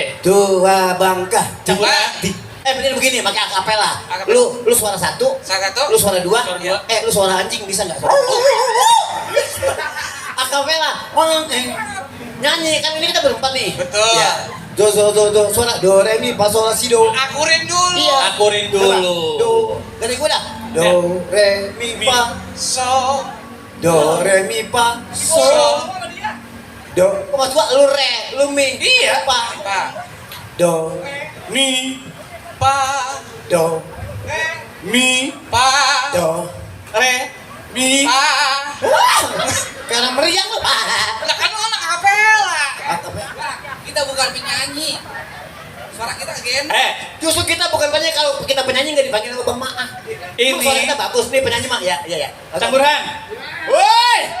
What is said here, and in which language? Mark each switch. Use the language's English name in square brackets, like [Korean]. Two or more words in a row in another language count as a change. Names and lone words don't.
[Indonesian] Dua bangka. Coba. Bener begini, pakai akapela. Akapela. Lu suara satu, Satu. lu suara dua, Suara dua. lu suara anjing bisa nggak? Akapela, nyanyi kan ini kita berempat nih. Betul. Ya. Do, suara do, re, mi, fa, sol, la, si, do. Akurin dulu. Iya. Akurin dulu. Do, dari gue dah. Do, re, mi, fa, So. do, re, mi, fa, So. sol. Do, kok mas gua lu re, lu mi, Iya. fa, Pa. do, Mi. Pa. do, Mi. Pa. do, Re. Mi. Pa. karena meriang lu. Lah kan lu anak kapela. Akapela. Kita bukan penyanyi. Suara kita gen. Justru kita bukan penyanyi, kalau kita penyanyi nggak dipanggil sama Bang Maah. Ini- Suara kita bagus nih penyanyi mah. Ya. Bang Burhan. Woi.